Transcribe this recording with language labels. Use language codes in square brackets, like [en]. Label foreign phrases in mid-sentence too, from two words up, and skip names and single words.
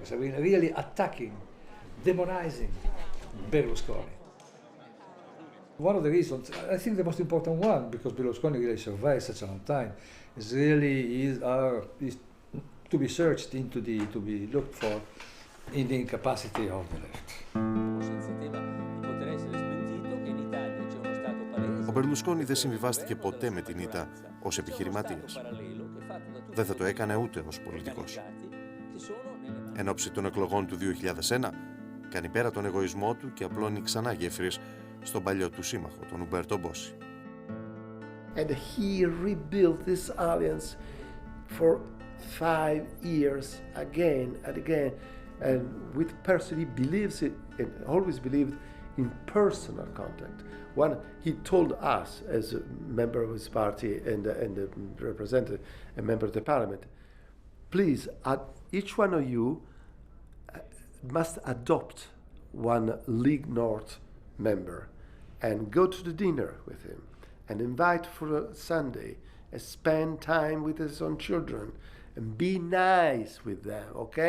[en] I mean, really attacking, demonizing Berlusconi. One of the reasons, I think the most important one, because Berlusconi really survived such a long time, is really is to be searched into to be looked for in the incapacity of the left. [el] Ο Μπερλουσκόνι δεν συμβιβάστηκε ποτέ με την ήττα ως επιχειρηματίας. Δεν θα το έκανε ούτε ως πολιτικός. Εν ώψη των εκλογών του 2001, κάνει πέρα τον εγωισμό του και απλώνει ξανά γέφυρες στον παλιό του σύμμαχο, τον Ουμπέρτο Μπόση. [en] And he rebuilt this alliance for 5 years again and again, and with person he believes it and always believed in personal contact. One, he told us as a member of his party and represented a member of the parliament, please, each one of you must adopt one League North member and go to the dinner with him and invite for a Sunday and spend time with his own children and be nice with them, okay?